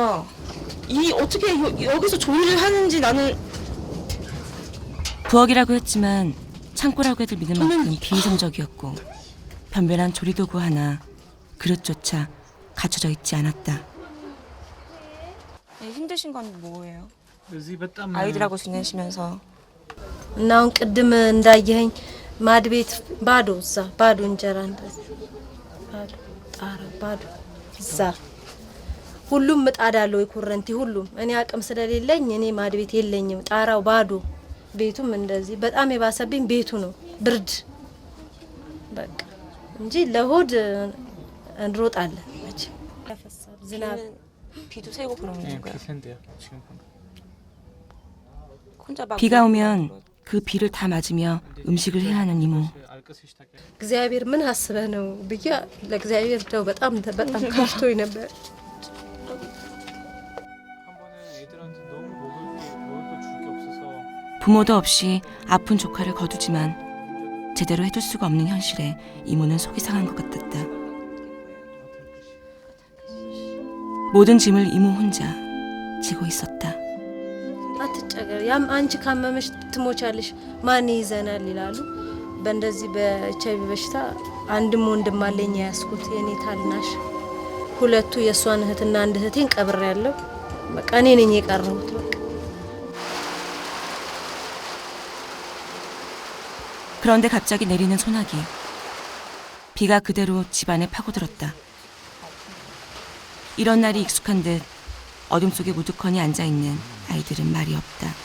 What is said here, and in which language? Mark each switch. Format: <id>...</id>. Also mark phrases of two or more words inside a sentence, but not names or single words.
<ko>이 어떻게 여기서 조리를 하는지 나는 부엌이라고 했지만 창고라고 해도 믿을 만큼 비이성적이었고 변변한 조리도구 하나 그릇조차 갖춰져 있지 않았다. 힘드신 건 뭐예요?</ko> <am>እዚህ በጣም</am> <ko>아이들하고 지내시면서</ko> <am>እና አሁን ቅድም እንዳየኸኝ ማድ ቤት ባዶ እዛ ባዶ እንጀራ እንደዚህ ባዶ ጣራ ባዶ እዛ ሁሉም ምጣድ አለው የኮረንቲ ሁሉም እኔ አቅም ስለሌለኝ እኔ ማድ ቤት የለኝም ጣራው ባዶ ቤቱም እንደዚህ በጣም የባሰብኝ ቤቱ ነው ብርድ በቃ እንጂ ለሆድ እንሮጣለን መቼ ያፈሳል ዝናብ</am> <ko>비도 새고 그러는 거예요. 비싼데요 지금. 혼자 막 비가 오면 그 비를 다 맞으며 음식을 해야 하는 이모.</ko> <am>አልቀስሽ ታውቂያለሽ? እግዚአብሔር ምን አስበህ ነው ብዬ ለእግዚአብሔር ደው በጣም ከፍቶኝ ነበር።</am> <ko>한 번에 애들한테 너무 먹을 거 줄 게 없어서 부모도 없이 아픈 조카를 거두지만 제대로 해줄 수가 없는 현실에 이모는 속이 상한 것 같았다. 모든 짐을 이모 혼자 지고 있었다.</ko> <am>አትጨገር ያም አንቺ ካመመሽ ትሞቻለሽ ማን ይዘናል ይላሉ። በእንደዚህ በኤችአይቪ በሽታ አንድም ወንድም አለኝ ያስኩት የኔ ታልናሽ ሁለቱ የሷን እህትና አንድ እህቴን ቀብሬያለሁ። በቃ እኔ ነኝ የቀረሁት በቃ</am> <ko>그런데 갑자기 내리는 소나기. 비가 그대로 집안에 파고들었다. 이런 날이 익숙한 듯 어둠 속에 우두커니 앉아있는 아이들은 말이 없다.</ko>